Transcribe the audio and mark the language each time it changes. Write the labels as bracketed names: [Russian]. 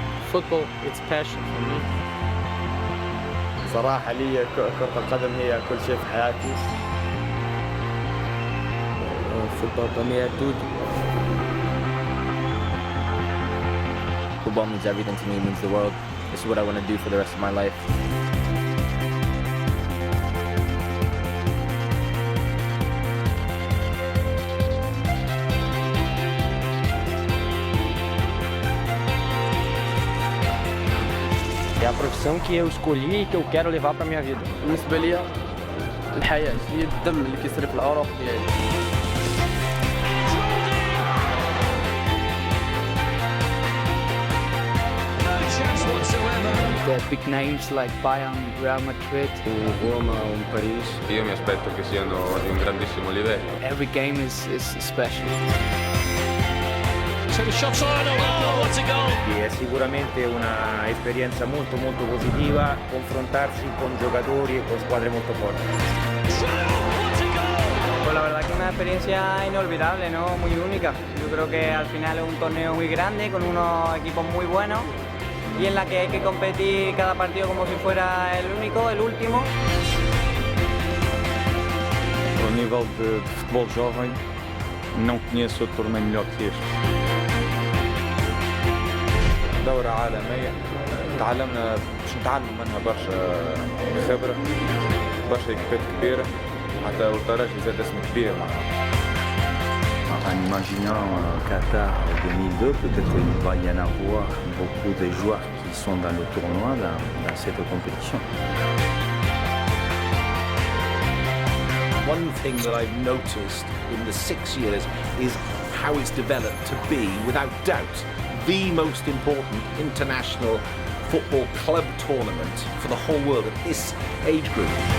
[English] Football, it's passion for me. [Arabic] صراحة لي كرة القدم هي كل شيء في حياتي. [Portuguese] Football para mí é tudo. [English] Football means everything to me, means the world. This is what I want to do for the rest of my life. [Portuguese] É a profissão que eu escolhi e que eu quero levar para minha vida. [Arabic] بالنسبة لي الحياة هي الدم اللي كيسري في الأعراق ديالي. [English] The big names like Bayern, Real Madrid. Roma, Paris. [Italian] Io mi aspetto che siano di un grandissimo livello. [English] Every game is special. So the shot's on, oh, what a goal! [Italian] È sicuramente una esperienza molto positiva confrontarsi con giocatori e con squadre molto forti. [Spanish] Pues la verdad que una experiencia inolvidable, ¿no? Muy única. Yo creo que al final es un torneo muy grande con unos equipos muy buenos y en la que hay que competir cada partido como si fuera el único, el último. [Portuguese] Ao nível de futebol jovem, não conheço outro torneio melhor que este. [Arabic] دورة عالمية تعلمنا باش نتعلموا منها برشا خبرة برشا ايكيبات كبيرة حتى والترجي زاد اسم كبير معها. [French] En imaginant Qatar 2002, peut-être qu'il va y en avoir beaucoup de joueurs qui sont dans le tournoi, dans cette compétition. [English] One thing that I've noticed in the 6 years is how it's developed to be, without doubt, the most important international football club tournament for the whole world at this age group.